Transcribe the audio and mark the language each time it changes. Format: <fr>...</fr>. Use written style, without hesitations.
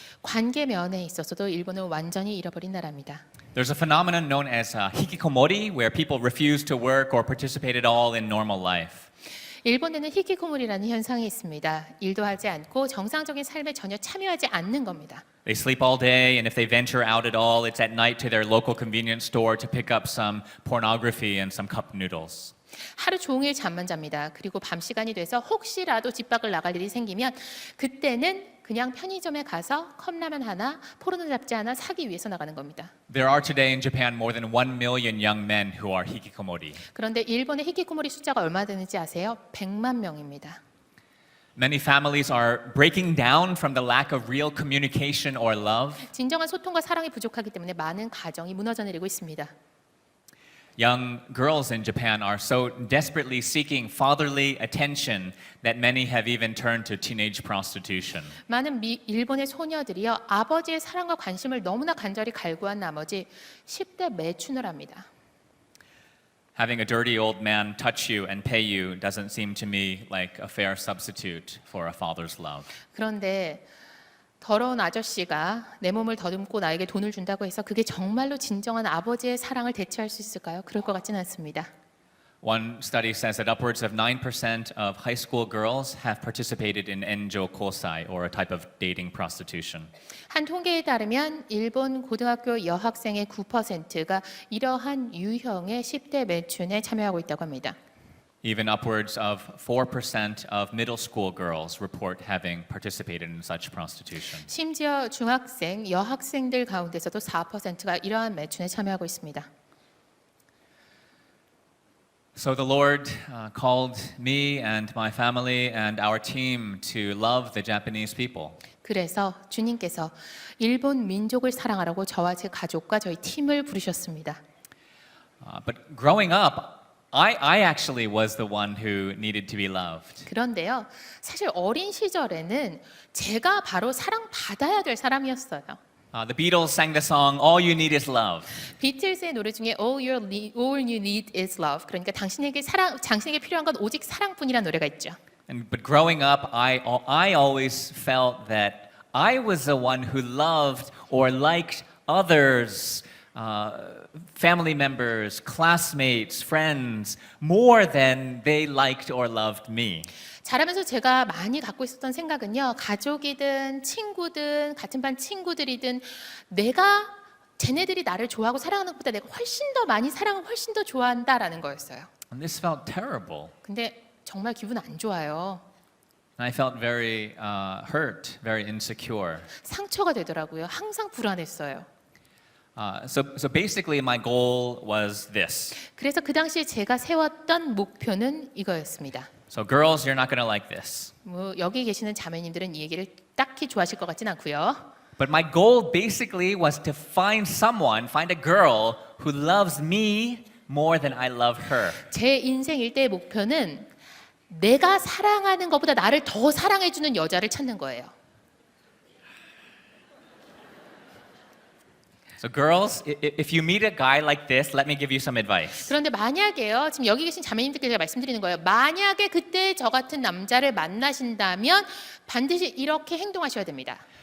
<ko>관계 면에 있어서도 일본은 완전히 잃어버린 나라입니다.</ko> <en>There's a phenomenon known as hikikomori, where people refuse to work or participate at all in normal life.</en> <ko>일본에는 히키코모리라는 현상이 있습니다. 일도 하지 않고 정상적인 삶에 전혀 참여하지 않는 겁니다.</ko> <en>They sleep all day, and if they venture out at all, it's at night to their local convenience store to pick up some pornography and some cup noodles.</en> <ko>하루 종일 잠만 잡니다. 그리고 밤 시간이 돼서 혹시라도 집 밖을 나갈 일이 생기면 그때는 그냥 편의점에 가서 컵라면 하나, 포르노 잡지 하나 사기 위해서 나가는 겁니다.</ko> <en>There are today in Japan more than 1 million young men who are hikikomori.</en> <ko>그런데 일본의 히키코모리 숫자가 얼마 되는지 아세요? 100만 명입니다.</ko> <en>Many families are breaking down from the lack of real communication or love.</en> <ko>진정한 소통과 사랑이 부족하기 때문에 많은 가정이 무너져 내리고 있습니다.</ko> <en>Young girls in Japan are so desperately seeking fatherly attention that many have even turned to teenage prostitution.</en> <ko>많은 일본의 소녀들이요 아버지의 사랑과 관심을 너무나 간절히 갈구한 나머지 10대 매춘을 합니다.</ko> <en>Having a dirty old man touch you and pay you doesn't seem to me like a fair substitute for a father's love.</en> <ko>그런데 더러운 아저씨가 내 몸을 더듬고 나에게 돈을 준다고 해서 그게 정말로 진정한 아버지의 사랑을 대체할 수 있을까요? 그럴 것 같지는 않습니다.</ko> <en>One study says that upwards of 9% of high school girls have participated in enjo kosai, or a type of dating prostitution.</en> <ko>한 통계에 따르면 일본 고등학교 여학생의 9%가 이러한 유형의 10대 매춘에 참여하고 있다고 합니다.</ko> <en>Even upwards of 4% of middle school girls report having participated in such prostitution.</en> <ko>심지어 중학생, 여학생들 가운데서도 4%가 이러한 매춘에 참여하고 있습니다.</ko> <en>So the Lord called me and my family and our team to love the Japanese people.</en> <ko>그래서 주님께서 일본 민족을 사랑하라고 저와 제 가족과 저희 팀을 부르셨습니다.</ko> <en>But growing up, I actually was the one who needed to be loved.</en> <ko>그런데요, 사실 어린 시절에는 제가 바로 사랑받아야 될 사람이었어요.</ko> <en>The Beatles sang the song "All You Need Is Love."</en> <ko>비틀즈의 노래 중에</ko> <en>all you need is love.</en> <ko>그러니까 당신에게 필요한 건 오직 사랑뿐이라는 노래가 있죠.</ko> <en>But growing up, I always felt that I was the one who loved or liked others, family members, classmates, friends, more than they liked or loved me.</en> <ko>자라면서 제가 많이 갖고 있었던 생각은요, 가족이든 친구든 같은 반 친구들이든 내가 쟤네들이 나를 좋아하고 사랑하는 것보다 내가 훨씬 더 많이 사랑하고 훨씬 더 좋아한다라는 거였어요.</ko> <en>And this felt terrible.</en> <ko>근데 정말 기분 안 좋아요.</ko> <en>I felt very hurt, very insecure.</en> <ko>상처가 되더라고요. 항상 불안했어요.</ko> <en>So basically, my goal was this.</en> <ko>그래서 그 당시에 제가 세웠던 목표는 이거였습니다.</ko> <en>So girls, you're not going to like this.</en> <ko>뭐 여기 계시는 자매님들은 이 얘기를 딱히 좋아하실 것 같진 않고요.</ko> <en>But my goal basically was to find a girl who loves me more than I love her.</en> <ko>제 인생 일대의 목표는 내가 사랑하는 것보다 나를 더 사랑해주는 여자를 찾는 거예요.</ko> <en>So girls, if you meet a guy like this, let me give you some advice.</en> <ko>그런데 만약에요, 지금 여기 계신 자매님들께 제가 말씀드리는 거예요. 만약에 그때 저 같은 남자를 만나신다면 반드시 이렇게 행동하셔야 됩니다.</ko>